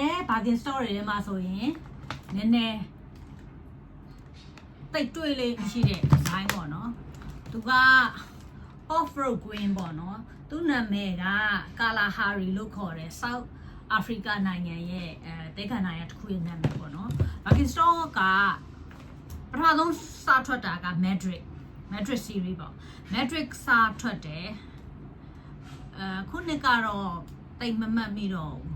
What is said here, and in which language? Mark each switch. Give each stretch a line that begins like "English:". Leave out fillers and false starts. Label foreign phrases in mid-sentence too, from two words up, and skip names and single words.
Burmese: Birkenstock တွေထဲမှာဆိုရင်နည်းနည်းတိတ်တွေ့လေးမရှိတဲ့ design ပေါ့နော်သူက
English: off road queen
Burmese: ပေါ့နော်သူ့နာမည်က Kalahari လို့ခေါ်တယ် South Africa နိုင်ငံရဲ့တေခါနိုင်ငံတစ်ခုရဲ့နာမည်ပေါ့နော် Birkenstock ကပထမဆုံးစထွက်တာက Madrid series ပေါ့ Madrid စထွက်တယ်ခုနှစ်ကတော့တိတ်မမှတ်မိတော့